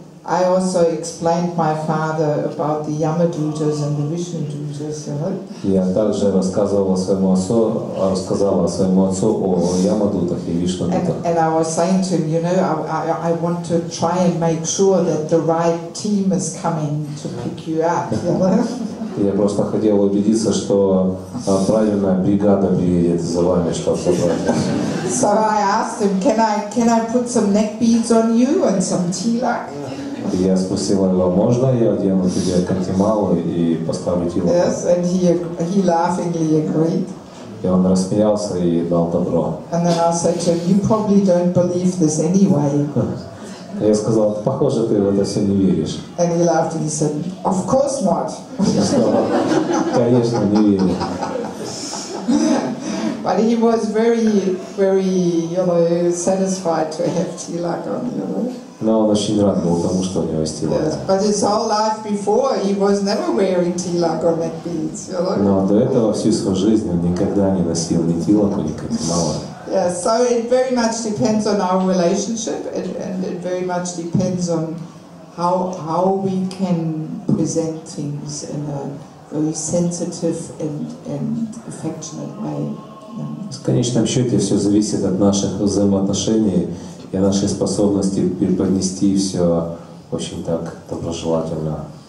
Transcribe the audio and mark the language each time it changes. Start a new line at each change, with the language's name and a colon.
English: I also explained my father about the Yamadutas and the Vishnudutas, you know.
Russian: Я также рассказала своему отцу о Ямадутах и Вишнудутах.
English: And I was saying to him, you know, I want to try and make sure that the right team is coming to pick you up, you know.
Russian: Я просто хотел убедиться, что правильная бригада приедет за вами, чтобы собрать.
English: So I asked him, can I put some neck beads on you and some tilak?
Russian: Я спросила его, можно я одену тебе кантималу и поставлю тилак?
English: Yes, and he laughingly agreed.
Russian: И он рассмеялся и дал добро.
English: And then I said to him, you probably don't believe this anyway.
Russian: Я сказал, похоже, ты в это все не веришь.
English: And he laughed and he said, of course not.
Russian: Я сказал, конечно, не верю.
English: But he was very, you know, satisfied to have tilak on, you know.
Russian: Но он очень рад был тому, что у него есть тилак.
English: Yes, but his whole life before, he was never wearing tilak or neck beads, you know.
Russian: Но до этого всю свою жизнь он никогда не носил ни тилаку, ни кантимала.
English: Yes, so it very much depends on our relationship, and it very much depends on how we can present things in a very sensitive and affectionate way.
Russian: В конечном счете все зависит от наших взаимоотношений и нашей способности преподнести все очень так доброжелательно.